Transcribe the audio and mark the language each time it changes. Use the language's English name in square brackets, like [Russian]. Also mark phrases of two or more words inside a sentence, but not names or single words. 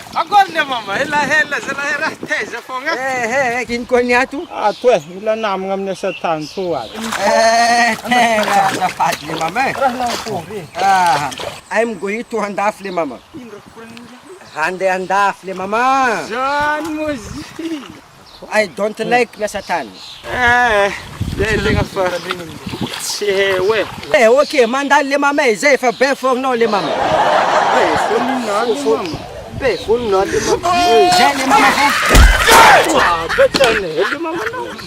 [Malagasy] Akory le mama, hela zala raha teza fogna. Ino koa ny ato? Ato mila namagna amin'ny asa tany toa ato. Tena azafady le mama. Raha nakory. Ay migohito handafy le mama. Handeha handafy le mama. Zany mozy. [English] I don't like [Malagasy] miasa tany. Tegna fa tsy hoe. Ok, mandalo le mama zay fa be fognao le mama. Be fognao le mama. Zay le mama fa. Betane le mama no.